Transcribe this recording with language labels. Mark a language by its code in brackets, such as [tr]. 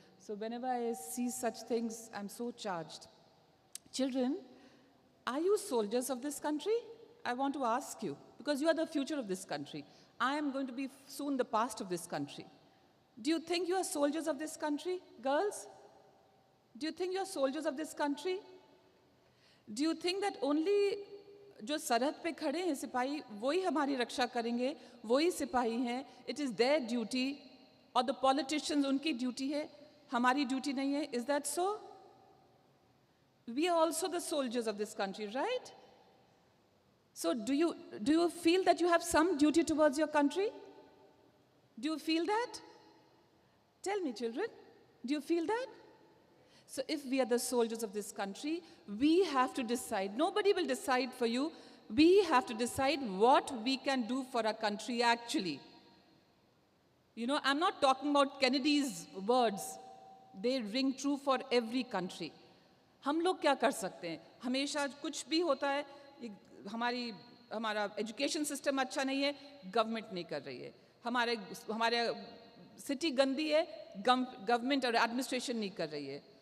[en] So whenever I see such things, I'm so charged. Children, are you soldiers of this country? I want to ask you, because you are the future of this country. I am going to be soon the past of this country. Do you think you are soldiers of this country, girls? Do you think you are soldiers of this country? Do you think that only [hi] जो सरहद पे खड़े हैं सिपाही वही हमारी रक्षा करेंगे, वही सिपाही हैं? [en] It is their duty, [hi] और [en] the politicians [hi] उनकी ड्यूटी है, हमारी ड्यूटी नहीं है. [en] Is that so? We are also the soldiers of this country, right? So do you feel that you have some duty towards your country? Do you feel that? Tell me, children, do you feel that? So if we are the soldiers of this country, we have to decide. Nobody will decide for you. We have to decide what we can do for our country actually. You know, I'm not talking about Kennedy's words. They ring true for every country. [hi] हम लोग क्या कर सकते हैं? हमेशा कुछ भी होता है, हमारा एजुकेशन सिस्टम अच्छा नहीं है, गवर्नमेंट नहीं कर रही है. हमारे सिटी गंदी है, गवर्नमेंट और एडमिनिस्ट्रेशन नहीं कर रही है.